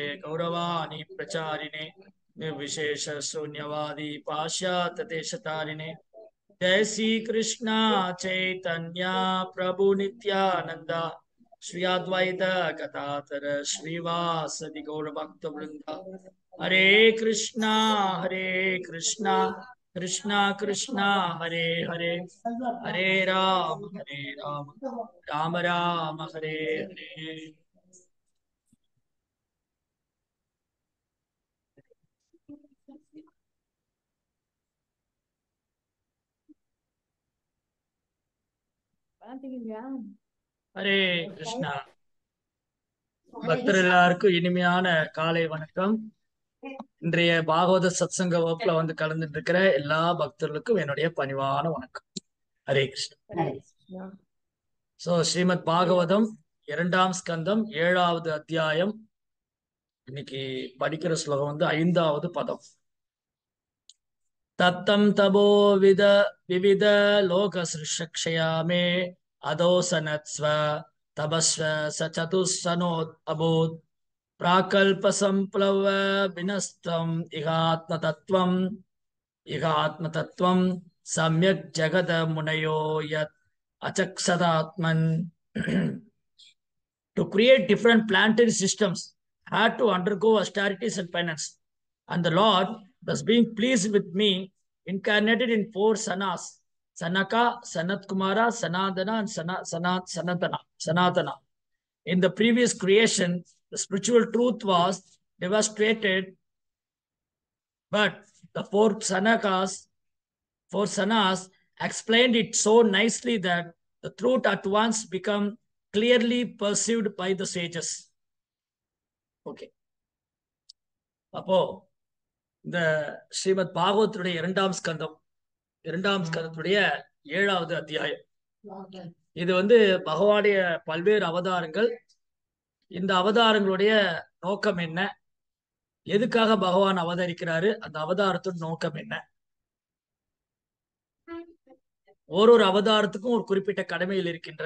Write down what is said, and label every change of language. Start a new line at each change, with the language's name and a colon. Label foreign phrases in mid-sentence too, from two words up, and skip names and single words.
Sanskrit: गौरवाणी प्रचारिणे निर्विशेष शून्यवादी पाश्चात्य देशतारिणे जय श्री कृष्ण चैतन्य प्रभु नित्यानंद श्री अद्वैत गदाधर श्रीवासदि गौर भक्त वृंद हरे कृष्णा कृष्णा कृष्णा हरे हरे हरे राम राम राम हरे हरे। हरे कृष्णा
Tamil: பக்தர் எல்லாருக்கும் இனிமையான காலை வணக்கம். இன்றைய பாகவத சத்சங்க வகுப்புல வந்து கலந்துட்டு இருக்கிற எல்லா பக்தர்களுக்கும் என்னுடைய பணிவான வணக்கம்.
Sanskrit: हरे कृष्णा.
Tamil: சோ ஸ்ரீமத் பாகவதம் 2ஆம் ஸ்கந்தம் 7வது அத்தியாயம். இன்னைக்கு படிக்கிற ஸ்லோகம் வந்து 5வது பதம்.
Sanskrit: तत्तम् तपो विविध लोक सिरुक्षयामे अतोसनत्स्व तपस्व च चतुस्सनोत् अभूत् प्राकल्प संप्लव विनस्तम इहात्मतत्वम सम्यक जगद मुनयो यत् अचक्षदात्मन.
English: To create different planetary systems had to undergo austerities and penance, and the Lord, thus being pleased with me, incarnated in 4 sanas: Sanaka, Sanat Kumara, Sanadana, and Sanatana. In the previous creation, the spiritual truth was devastated, but the 4 sanas explained it so nicely that the truth at once became clearly perceived by the sages. Okay.
Tamil: அப்போ இந்த ஸ்ரீமத் பாகவத்துடைய 2ஆம் ஸ்கந்தத்துடைய 7வது அத்தியாயம். இது வந்து பகவானுடைய பல்வேறு அவதாரங்கள். இந்த அவதாரங்களுடைய நோக்கம் என்ன, எதுக்காக பகவான் அவதரிக்கிறாரு, அந்த அவதாரத்தோட நோக்கம் என்ன, ஒரு அவதாரத்துக்கும் ஒரு குறிப்பிட்ட கடமைகள் இருக்கின்றன.